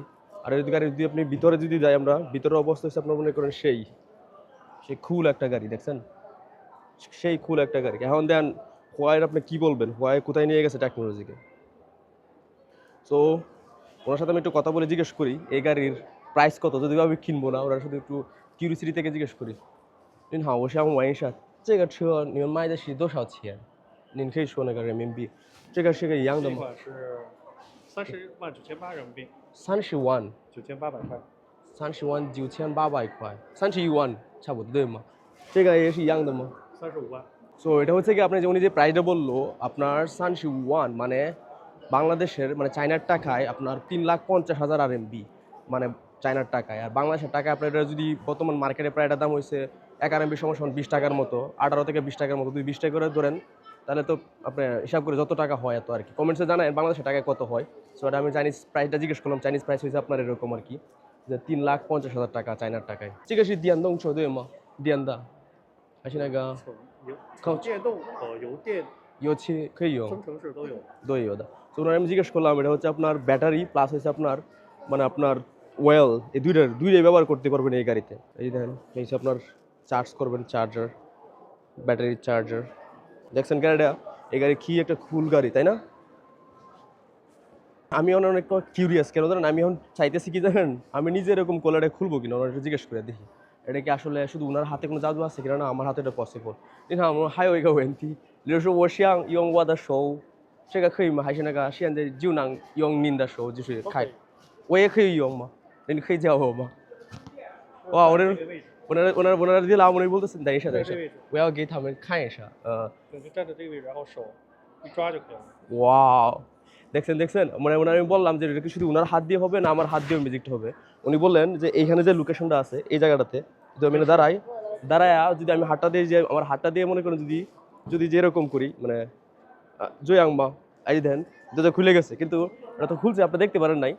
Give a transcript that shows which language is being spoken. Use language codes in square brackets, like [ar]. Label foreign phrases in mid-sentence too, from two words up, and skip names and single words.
[bn] আর ওই গাড়ি যদি আপনি ভিতরে যদি যাই, আমরা ভিতরের অবস্থা হচ্ছে আপনার মনে করেন সেই কুল একটা গাড়ি, দেখছেন? সেই কুল একটা গাড়ি। এখন দেন হোয়াইয়ের আপনি কি বলবেন, হোয়াই কোথায় নিয়ে গেছে টেকনোলজিকে। সো ওনার সাথে আমি একটু কথা বলে জিজ্ঞেস করি এই গাড়ির প্রাইস কত, যদিও আমি কিনবো না, ওনার সাথে একটু কিউরিসিটি থেকে জিজ্ঞেস করি। [zh] 您好，我想问一下，这个车你们卖的是多少钱？您可以说那个人民币，这个是个一样的吗？这款是30.98万人民币 30万，，9800块。 30万9800块，31万差不多对吗？这个也是一样的吗？ 35万。 [bn] সো এটা হচ্ছে কি আপনি যে উনি যে প্রাইসটা বললো আপনার 31 মানে বাংলাদেশের মানে চায়নার টাকায় আপনার 3,50,000 RMB মানে চায়নার টাকায়, আর বাংলাদেশের টাকায় আপনার এটা যদি বর্তমান মার্কেটে প্রায় এটার দাম হয়েছে 1 RMB সমান 20 টাকার মতো, 18 থেকে 20 টাকার মতো, 20 টাকা করে ধরেন তাহলে তো আপনি হিসাব করে যত টাকা হয় এত আর কি। কমেন্টসে জানায় বাংলাদেশের টাকায় কত হয়। সো এটা আমি চাইনিজ প্রাইসটা জিজ্ঞেস করলাম, চাইনিজ প্রাইস হয়েছে আপনার এরকম আর কি, যে 3,50,000 টাকা চায়নার টাকায়। [zh] 这个是电动车对吗？电的还是那个有电动油电油漆可以用？增程式都有。 দই ওদা। [bn] তো ওনার আমি জিজ্ঞেস করলাম এটা হচ্ছে আপনার ব্যাটারি প্লাস হচ্ছে আপনার মানে আপনার ওয়েল, এই দুইটাই ব্যবহার করতে পারবেন এই গাড়িতে। এই দেখেন এই হচ্ছে আপনার চার্জ করবেন, চার্জার, ব্যাটারি চার্জার। দেখছেন গাড়িটা, এই গাড়ি কি একটা কুল গাড়ি তাই না? আমি অনেক কিউরিয়াস, কেন জানেন আমি এখন চাইতেছি কি জানেন, আমি নিজে এরকম কলারটা খুলবো কিনা, ওনার একটু জিজ্ঞেস করে দেখি এটা কি আসলে শুধু ওনার হাতে কোনো জাদু আছে কিনা, না আমার হাতে এটা পসিবল। [zh] 你看我们还有一个问题，比如说我想用我的手，这个可以吗？还是那个现在就能用您的手就是开，我也可以用吗？你可以教我吗？哇，我那 [bn] দিলাম, উনি বলতেছেন [zh] 等一下，我要给他们看一下。你就站在这个位置，然后手一抓就可以了。 [bn] ওয়াও, দেখছেন মানে ওনার আমি বললাম যে এটা কি শুধু ওনার হাত দিয়ে হবে না আমার হাত দিয়েও মিউজিকটা হবে। উনি বললেন যে এইখানে যে লোকেশনটা আছে এই জায়গাটাতে যদি আমি দাঁড়ায়া যদি আমি হাতটা দিয়ে যে আমার হাতটা দিয়ে মনে করেন যদি যেরকম করি মানে জয়াংমা এই দেন যেটা খুলে গেছে, কিন্তু এটা তো খুলছে আপনি দেখতে পারেন নাই।